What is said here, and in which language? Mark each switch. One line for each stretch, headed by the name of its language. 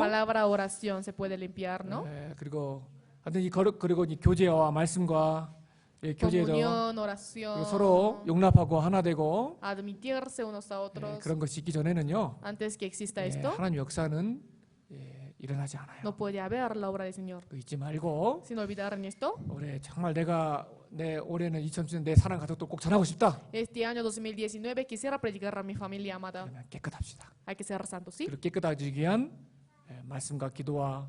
Spanish: Palabra, oración se puede limpiar, ¿no?
Korean: 그리고 하여튼 그리고 이 교제와 말씀과 교제도
Spanish: Comunión, oración,
Korean: 그리고 서로 용납하고 하나 되고
Spanish: admitirse unos a otros.
Korean: 그런 것이 있기 전에는요
Spanish: Antes que exista esto,
Korean: 하나님 역사는 일어나지 않아요.
Spanish: no puede haber la obra del Señor.
Korean: 그 잊지 말고
Spanish: Sin olvidar en esto,
Korean: 올해 정말 내 올해는 2017년 내 사랑 가족도 꼭 전하고 싶다.
Spanish: este año 2019 quisiera predicar a mi familia amada.
Korean: 그러면 깨끗합시다.
Spanish: Hay que ser santos, ¿sí?
Korean: 그리고 깨끗해지기 위한 말씀과 기도와